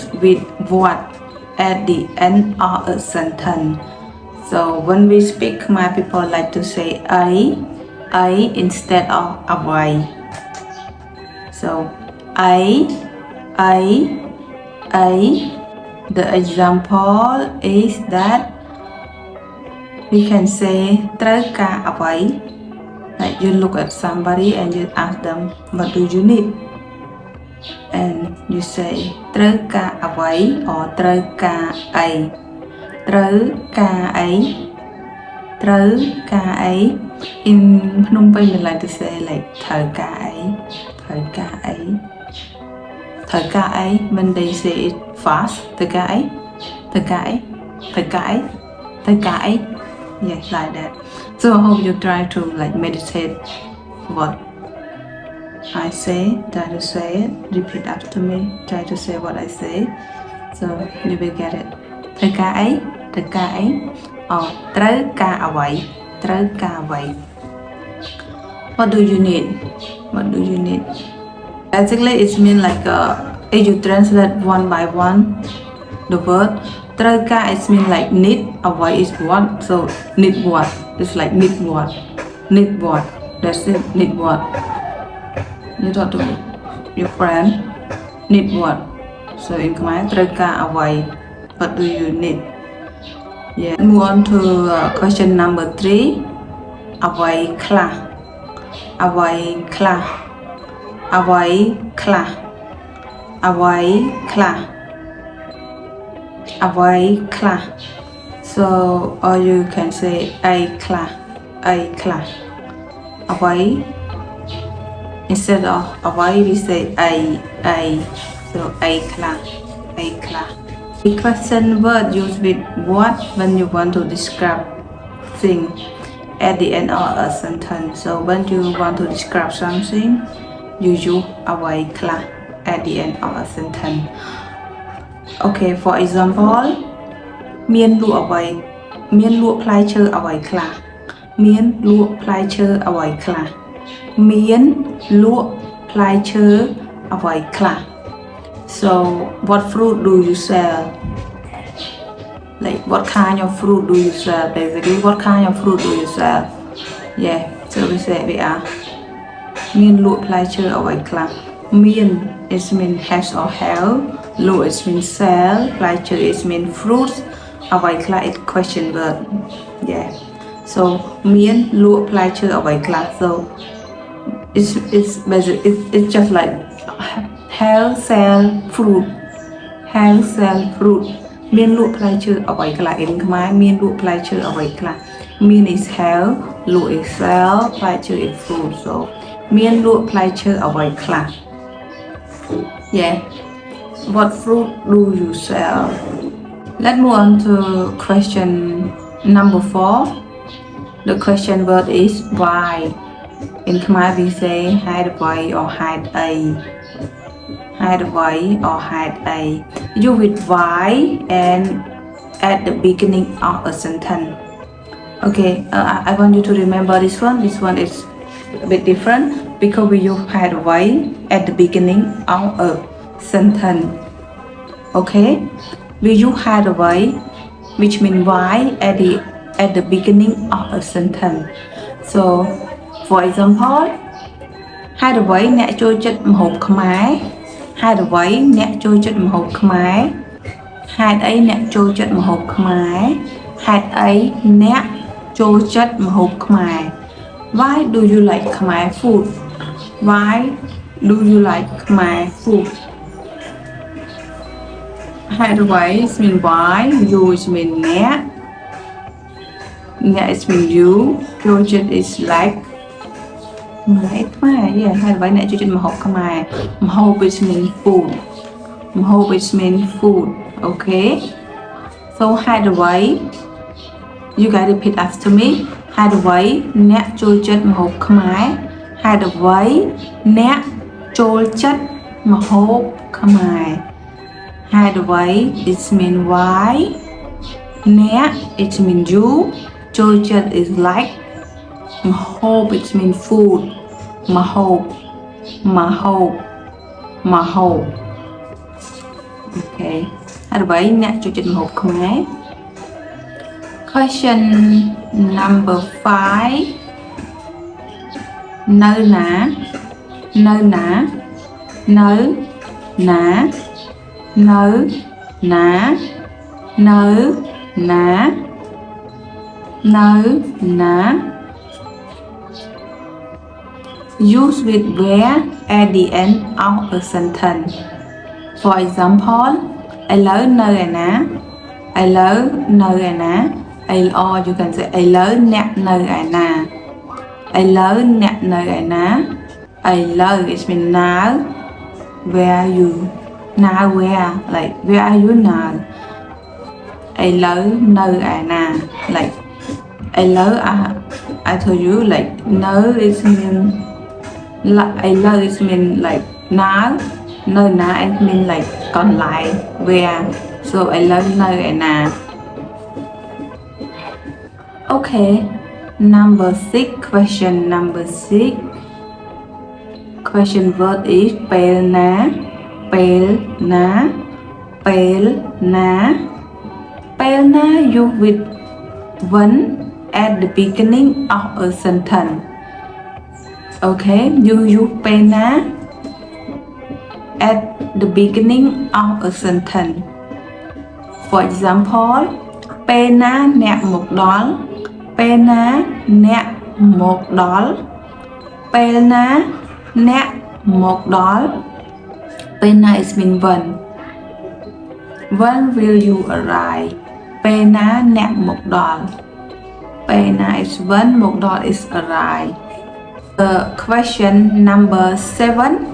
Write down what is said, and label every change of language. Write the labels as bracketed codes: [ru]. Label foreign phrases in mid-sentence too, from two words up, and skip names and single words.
[en] with what at the end of a sentence so when we speak my people like to say a instead of អ្វី so a the example is that we can say ត្រូវ ការអ្វី like you look at somebody and you ask them what do you need and you say [km] ត្រូវការអ្វី [en] or [km] ត្រូវការអី ត្រូវការអី ត្រូវការអី [en] in Phnom Penh we like to say like [km] ត្រូវការអី ត្រូវការអី ត្រូវការអី [en] when they say it fast [km] ត្រូវការអី ត្រូវការអី ត្រូវការអី ត្រូវការអី [en] yes like that so I hope you try to like meditate what I say try to say it repeat after me try to say what I say so you will get it [km] ត្រូវការអី ត្រូវការអី [en] or ត្រូវ [km] ការអ្វី ត្រូវការអ្វី [en] what do you need what do you need basically it means like if you translate one by one the word ត្រូវការ it means like need អ្វី is what so need what it's like need what that's it need what you talk to your friend need what so in Khmer [km] ត្រូវការអ្វី [en] what do you need yeah move on to question number 3 [km] អ្វីខ្លះ អ្វីខ្លះ អ្វីខ្លះ អ្វីខ្លះ អ្វីខ្លះ [en] so or you can say [km] អីខ្លះ អីខ្លះ អ្វី [en] instead of អ្វី we say អី so [km] អីខ្លះ អីខ្លះ [en] the question word used with what when you want to describe thing at the end of a sentence so when you want to describe something you use [km] អ្វីខ្លះ [en] at the end of a sentence okay for example [km] មានលក់អ្វីមានល ក់ផ្លែឈើអ្វីខ្លះមានលក់ផ្លែឈើអ្វីខ្លះមានលក់ផ្លែឈើអ្វីខ្លះ [en] so what fruit do you sell like what kind of fruit do you sell basically what kind of fruit do you sell yeah so we say we are [km] មានលក់ផ្លែឈើអ្វីខ្លះមាន [en] it means has or have លក់ is mean sell ផ្លែឈើ is mean fruits [km] អ្វីខ្លះ [en] is question word yeah so [km] មានលក់ផ្លែឈើអ្វីខ្លះ [en] so it's basic it's just like have sell fruit have sell fruit [km] មានលក់ផ្លែឈើអ្វីខ្លះ [en] in [km] ខ្មែរមានលក់ផ្លែឈើ អ្វីខ្លះមាន [en] is have លក់ is sell ផ្លែឈើ is fruit so [km] មានលក់ផ្លែឈើអ្វីខ្លះ [en] yeah what fruit do you sell let's move on to question number 4 the question word is why in Khmer we say [km] ហេតុអ្វី [en] or [km] ហេតុអី ហេតុអ្វី [en] or [km] ហេតុអី [en] you with why and at the beginning of a sentence okay I want you to remember this one is a bit different because we use [km] ហេតុអ្វី [en] at the beginning of a sentence okay we use [km] ហេតុអ្វី [en] which mean why at the beginning of a sentence so for example [km] ហេតុអ្វីអ្នកចូលចិត្តម្ហូបខ្មែរហេតុអ្វីអ្នកចូលចិត្តម្ហូបខ្មែរហេតុអីអ្នកចូលចិត្តម្ហូបខ្មែរហេតុអីអ្នកចូលចិត្តម្ហូបខ្មែរ [en] why do you like Khmer food [km] why do you like Khmer food ហេតុអ្វី [en] is mean why you is mean អ្នក is mean you ចូលចិត្ត is like [km] ខ្មែរ ហេតុ [en] អ្វីអ្នកចូលចិត្តម្ហូបខ្មែរម្ហូប is mean food ម្ហូប is mean food okay so ហេតុអ្វី you guys repeat after me ហេតុអ្វីអ្នកចូលចិត្តម្ហូបខ្មែរហេតុអ្វីអ្នកចូលចិត្តម្ហូបខ្មែរហេតុអ្វី it mean why អ្នក it mean you ចូលចិត្ត is like ម្ហូប it mean food ម្ហូប okay ហេតុអ្វីអ្នកចូលចិត្តម្ហូបខ្មែរ question number 5 នៅណានៅណានៅណានៅណានៅណានៅណា use with where at the end of a sentence for example [km] ឥឡូវនៅឯណាឥឡូវនៅឯណា [en] or you can say [km] ឥឡូវអ្នកនៅឯណាឥឡូវអ្នកនៅឯណាឥឡូវ [en] it means now where you now where like where are you now [km] ឥឡូវនៅឯណា [en] like ឥឡូវ I told you like no it mean I love it mean like now នៅណា it mean like កន្លែង where so I love [km] នៅឯណា [en] okay number 6 question number 6 question word is [km] ពេលណាពេលណាពេលណាពេលណា [en] you with one at the beginning of a sentence okay you use [km] ពេលណា [en] at the beginning of a sentence for example [km] ពេលណាអ្នកមកដល់ពេលណាអ្នកមកដល់ពេលណាអ្នកមកដល់ពេលណា [en] is mean when will you arrive [km] ពេលណាអ្នកមកដល់ពេលណា [en] is when [km] មកដល់ [en] is arrive the question number 7